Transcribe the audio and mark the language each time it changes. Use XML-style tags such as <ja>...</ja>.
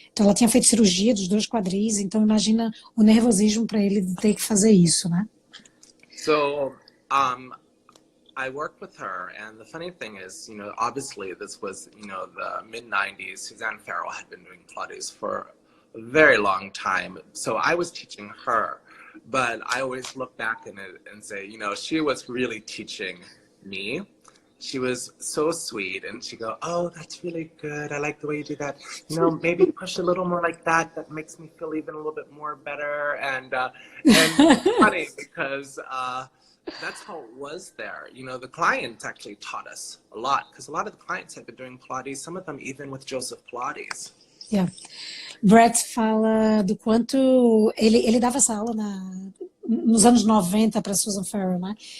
<pt>Então ela tinha feito cirurgia dos dois quadris, então imagina o nervosismo para ele de ter que fazer isso, né?</pt> <en>So, I worked with her, and the funny thing is, obviously this was, the mid-90s. Suzanne Farrell had been doing Pilates for a very long time. So I was teaching her, but I always look back in it and say, she was really teaching me. She was so sweet, and she'd go, "Oh, that's really good. I like the way you do that. Maybe push a little more like that. That makes me feel even a little bit more better." And it's funny because that's how it was there. The clients actually taught us a lot, because a lot of the clients had been doing Pilates, some of them even with Joseph Pilates. Yeah.</en> <pt>Brett fala do quanto ele dava essa aula nos anos 90 para Susan Farrell, né?</pt>